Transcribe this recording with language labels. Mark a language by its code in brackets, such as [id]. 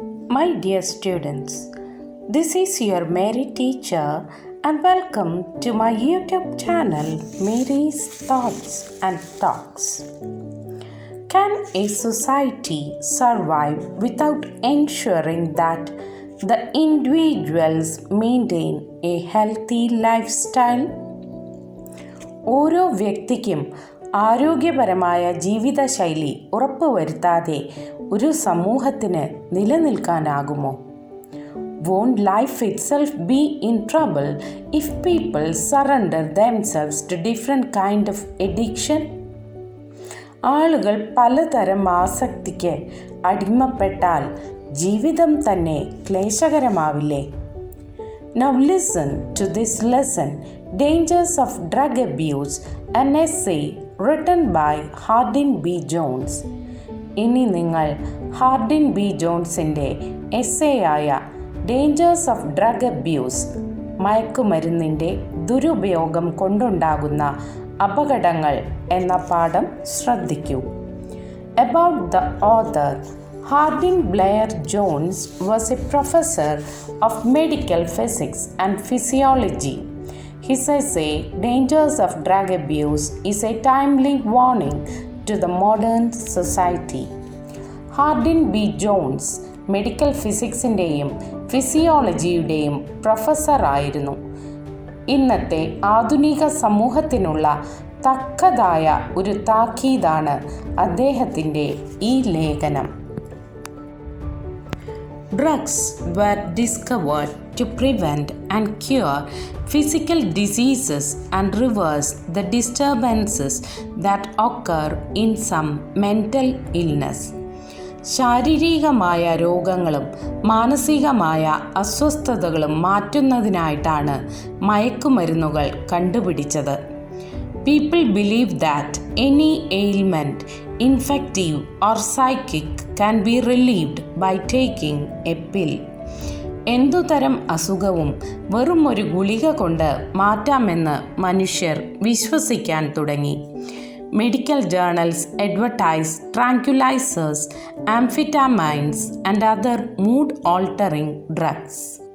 [en] My dear students, this is your Mary teacher and welcome to my YouTube channel Mary's Thoughts and Talks. Can a society survive without ensuring that the individuals maintain a healthy lifestyle? [ml] ഓരോ വ്യക്തിക്കും ആരോഗ്യപരമായ ജീവിതശൈലി ഉറപ്പുവരുത്താതെ ഒരു സമൂഹത്തിന് നിലനിൽക്കാനാകുമോ? [en] Won't life itself be in trouble if people surrender themselves to different kind of addiction? [ml] ആളുകൾ പലതരം ആസക്തിക്ക് അടിമപ്പെട്ടാൽ ജീവിതം തന്നെ ക്ലേശകരമാവില്ലേ? [en] Now listen to this lesson, Dangers of Drug Abuse, an essay written by Hardin B. Jones. [ml] ഇനി നിങ്ങൾ Hardinge B ജോൺസിൻ്റെ എസ്സേയായ dangers of drug abuse, മയക്കുമരുന്നിൻ്റെ ദുരുപയോഗം കൊണ്ടുണ്ടാകുന്ന അപകടങ്ങൾ എന്ന പാഠം ശ്രദ്ധിക്കൂ. [en] About the author, Hardin Blair Jones was a professor of medical physics and physiology. His essay, Dangers of Drug Abuse, is a timely warning to the modern society. [ml] Hardinge B John's medical ഫിസിക്സിൻ്റെയും ഫിസിയോളജിയുടെയും പ്രൊഫസറായിരുന്നു. ഇന്നത്തെ ആധുനിക സമൂഹത്തിനുള്ള തക്കതായ ഒരു താക്കീതാണ് അദ്ദേഹത്തിൻ്റെ ഈ ലേഖനം. [en] Drugs were discovered to prevent and cure physical diseases and reverse the disturbances that occur in some mental illness. [ml] ശാരീരികമായ രോഗങ്ങളും മാനസികമായ അസ്വസ്ഥതകളും മാറ്റുന്നതിനായിട്ടാണ് മയക്കുമരുന്നുകൾ കണ്ടുപിടിച്ചത്. [en] People believe that any ailment, infective or psychic, can be relieved by taking a pill. [ml] എന്തുതരം അസുഖവും വെറും ഒരു ഗുളിക കൊണ്ട് മാറ്റാമെന്ന് മനുഷ്യർ വിശ്വസിക്കാൻ തുടങ്ങി. [en] Medical journals advertise tranquillisers, amphetamines and other mood altering drugs.